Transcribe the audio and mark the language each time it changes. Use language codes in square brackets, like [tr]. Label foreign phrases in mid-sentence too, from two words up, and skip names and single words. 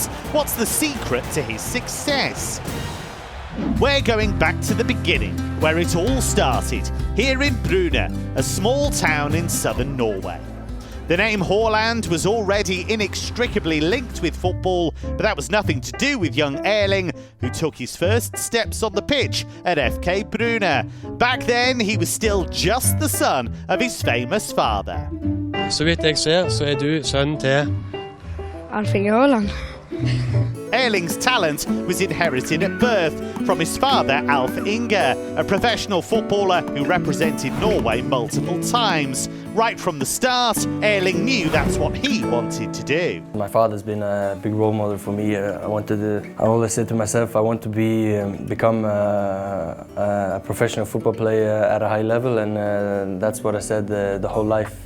[en] What's the secret to his success? We're going back to the beginning, where it all started, here in Bryne, a small town in southern Norway. The name Haaland was already inextricably linked with football, but that was nothing to do with young Erling, who took his first steps on the pitch at FK Bryne. Back then, he was still just the son of his famous father. [no] Så vidt jeg ser, så du sønnen til Erling Haaland. [en] Erling's talent was inherited at birth from his father, Alf Inge, a professional footballer who represented Norway multiple times. Right from the start, Erling knew that's what he wanted to do. My father's been a big role model for me. I always said to myself, I want to become a professional football player at a high level, and that's what I said the whole life.